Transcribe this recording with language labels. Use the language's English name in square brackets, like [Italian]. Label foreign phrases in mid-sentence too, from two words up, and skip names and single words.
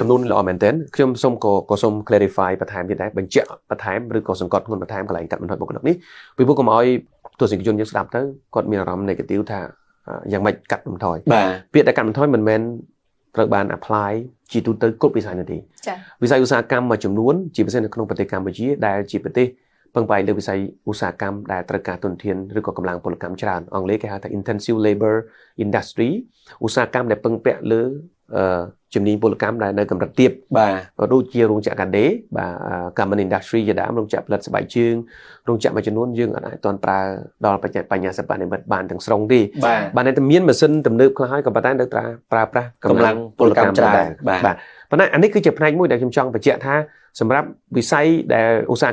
[Khmer] សំណួរល្អមែនទែនខ្ញុំសូម clarify បន្ថែមទៀតដែរបញ្ជាក់បន្ថែមឬក៏សង្កត់ធ្ងន់បន្ថែមកន្លែងកាត់បន្ថយបុគ្គលិកនេះពីព្រោះកុំឲ្យទស្សនិកជនយើងស្ដាប់ទៅគាត់មានអារម្មណ៍ negative ថាយ៉ាងម៉េចកាត់បន្ថយពាក្យតែកាត់បន្ថយមិនមែនត្រូវបាន apply ជាទូទៅគ្រប់វិស័យនោះទេវិស័យឧស្សាហកម្មមួយចំនួនជាពិសេសនៅក្នុងប្រទេសកម្ពុជាដែលជាប្រទេសពឹងផ្អែកលើវិស័យឧស្សាហកម្មដែលត្រូវការទុនធានឬក៏កម្លាំងពលកម្មច្រើនអង់គ្លេសគេហៅថា [English] intensive labor industry [Khmer] ឧស្សាហកម្មដែលពឹងពាក់លើជំនាញ ពលកម្មដែលនៅកម្រិតទាបបាទដូចជារោងចក្រកាដេបាទ [English] garment industry [Khmer] ជាដើមរោងចក្រផលិតស្បែកជើងរោងចក្រមួយចំនួនយើងអាចទាន់ប្រើដល់បញ្ញាសិប្បនិម្មិតបានទាំងស្រុងទេបាទតែមានម៉ាស៊ីនទំនើបខ្លះហើយក៏ប៉ុន្តែនៅត្រូវប្រើប្រាស់កម្លាំងពលកម្មច្រើនបាទប៉ុន្តែអានេះគឺជាផ្នែកមួយដែលខ្ញុំចង់បញ្ជាក់ថាសម្រាប់វិស័យដែលឧស្សាហ